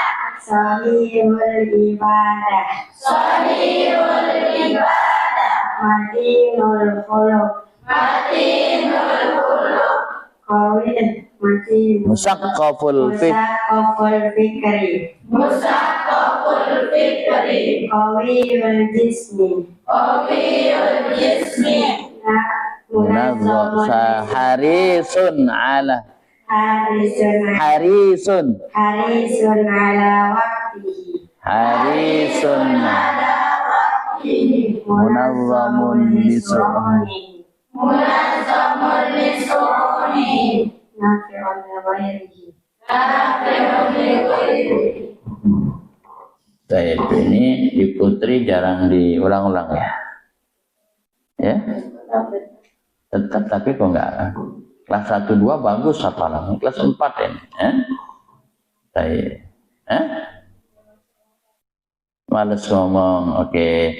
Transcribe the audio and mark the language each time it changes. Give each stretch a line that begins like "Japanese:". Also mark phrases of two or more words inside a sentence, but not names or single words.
Arabic: صالح العبادة. صالح العبادة. متين الخلق. متين الخلق. قوية. متين. مثقف الفكر. مثقف الفكر. قوي الجسم. قوي الجسم. منظم حريص على. حريص على وقته. حريص على وقته. منظم لشؤونه. منظم لشؤونه. نافع لغيره. نافع لغيره.
Indonesian: Baik, ini di Putri jarang diulang-ulang ya. Ya? Tetap, tapi kok enggak. Kelas 1 2 bagus hafalan. Kelas 4 ini, Baik. Males ngomong. Oke.